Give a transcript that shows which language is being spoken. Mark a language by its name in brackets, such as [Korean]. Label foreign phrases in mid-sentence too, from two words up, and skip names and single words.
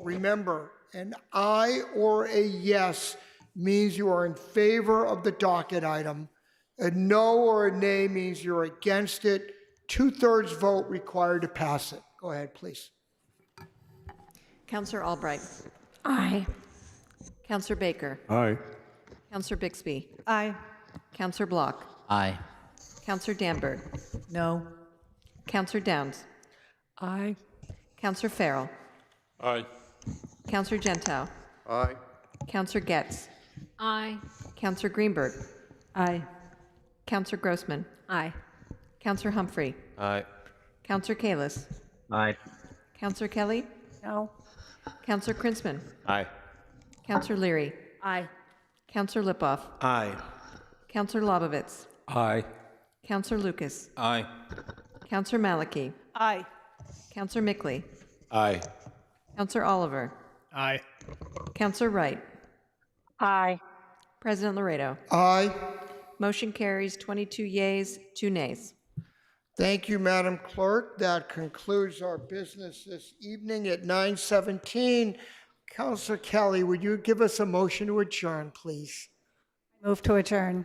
[English] Remember, an aye or a yes means you are in favor of the docket item. A no or a nay means you're against it. 2/3 vote required to pass it. Go ahead, please. Counselor Albright. Aye. Counselor Baker. Aye. Counselor Bixby. Aye. Counselor Block. Aye. Counselor Danberg. No. Counselor Downs. Aye. Counselor Farrell. Aye. Counselor Gentile. Aye. Counselor Getz. Aye. Counselor Greenberg. Aye. Counselor Grossman. Aye. Counselor Humphrey. Aye. Counselor Kalis. Aye. Counselor Kelly. No. Counselor Krinsman. Aye. Counselor Leary. Aye. Counselor Lipoff. Aye. Counselor Lobovitz. Aye. Counselor Lucas. Aye. Counselor Maliki. Aye. Counselor Mickley. Aye. Counselor Oliver. Aye. Counselor Wright. Aye. President Laredo. Aye. Motion carries 22 yeas, 2 nays. Thank you, Madam Clerk. That concludes our business this evening at 9:17. Councilor Kelly, would you give us a motion to adjourn, please? Move to adjourn.